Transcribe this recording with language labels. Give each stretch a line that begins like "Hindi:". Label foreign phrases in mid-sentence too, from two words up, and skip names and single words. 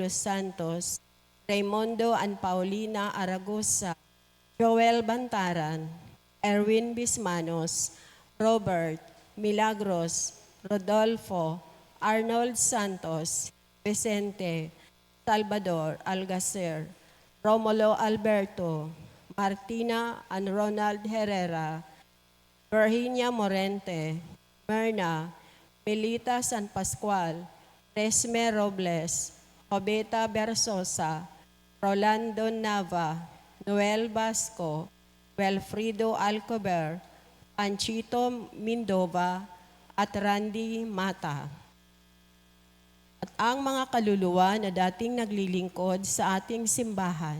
Filipino: los Santos, Raimundo and Paulina Aragosa, Joel Bantaran, Erwin Bismanos, Robert, Milagros, Rodolfo, Arnold Santos, Vicente, Salvador Algacer, Romulo Alberto, Martina and Ronald Herrera, Virginia Morente, Merna, Melita San Pascual, Resme Robles, Jobeta Bersosa, Rolando Nava, Noel Basco, Wilfrido Alcober, Panchito Mindova, at Randy Mata. At ang mga kaluluwa na dating naglilingkod sa ating simbahan.